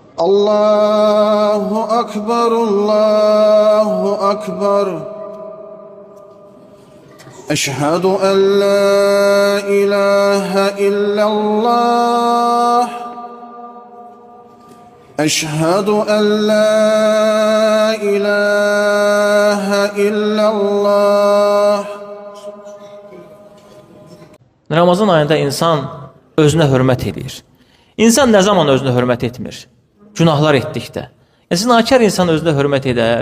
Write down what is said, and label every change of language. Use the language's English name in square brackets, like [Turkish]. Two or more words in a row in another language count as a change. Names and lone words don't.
[Arabic] الله أكبر، الله أكبر. أشهد أن لا إله إلا الله. أشهد أن لا إله إلا الله. [Azerbaijani] Ramazan ayında insan özünə hörmət edir. İnsan nə zaman özünə hörmət etmir? Günahlar etdikdə. Zinakar insan özünə hörmət edər?